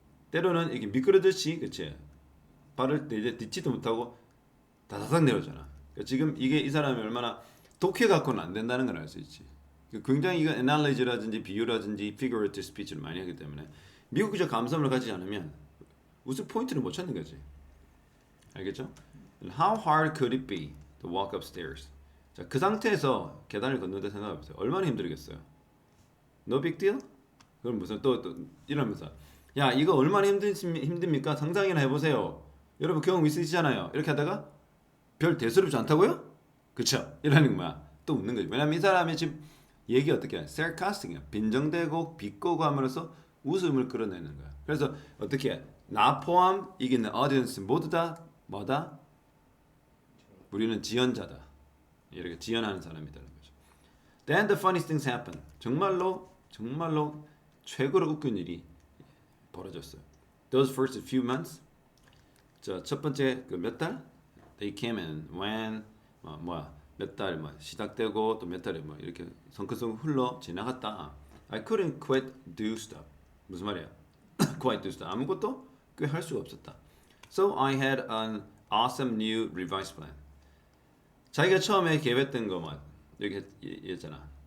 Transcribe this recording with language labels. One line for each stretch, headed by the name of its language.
Korean: 때로는 이게 미끄러듯이 그렇지? 발을 이제 딛지도 못하고 다다닥 내려오잖아. 그러니까 지금 이게 이 사람이 얼마나 독해 갖고는 안 된다는 걸 알 수 있지. 굉장히 이거 analogy라든지 비유라든지 figurative speech를 많이 하기 때문에 미국적 감성을 가지지 않으면 우선 포인트를 못 찾는 거지. 알겠죠?
English: How hard could it be to walk upstairs?
Korean: 자, 그 상태에서 계단을 걷는다 생각해보세요. 얼마나 힘들겠어요?
English: No big deal?
Korean: 그럼 무슨 또 이러면서 야 이거 얼마나 힘듭니까? 상상이나 해보세요. 여러분 경험 있으시잖아요. 이렇게 하다가 별 대수롭지 않다고요? 그쵸? 이러는 거 뭐야? 또 웃는 거지. 왜냐면 이 사람이 지금 얘기 어떻게 해? sarcastic이야. 빈정대고 비꼬고 함으로써 웃음을 끌어내는 거야. 그래서 어떻게 해? 나 포함 이게 있는 audience 모두 다 뭐다? 우리는 지연자다. 이렇게 지연하는 사람이라는 거죠.
English: Then the funniest things happen.
Korean: 정말로 최고로 웃긴 일이 벌어졌어요.
English: Those first few months.
Korean: 첫 번째 그 몇 달?
English: They came and went.
Korean: 몇 달 시작되고 또 몇 달에 이렇게 성큼성큼 흘러 지나갔다.
English: I couldn't quite do stuff.
Korean: 무슨 말이야?
English: quite do stuff.
Korean: 아무것도 꽤 할 수가 없었다.
English: So I had an awesome new revised plan.
Korean: 자기가 처음에 계획했던 거 여기 했잖아.